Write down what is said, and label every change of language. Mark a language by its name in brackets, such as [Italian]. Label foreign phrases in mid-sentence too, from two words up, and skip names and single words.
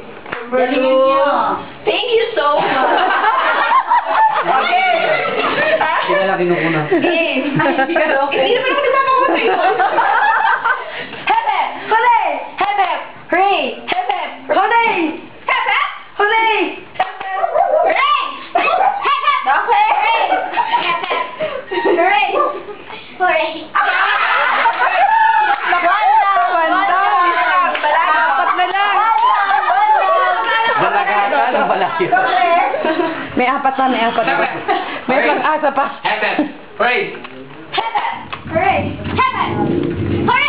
[English] Thank you so much. Okay. [Filipino] Sila lang kinukuna. [English] Game. [Filipino] Hindi naman ako nagkakamuti. [English] Hep hep! Hooray! Hep hep! Hooray! Hep hep! Hooray! Hep hep! Hooray! Hep hep! Hooray! Hep hep! Okay! Hep hep! Hooray! Hooray! [Filipino] May apat na, may apat na. May pang-asa pa. [English] Hep hep! Hooray! Hep hep! Hooray! Hep hep! Hooray!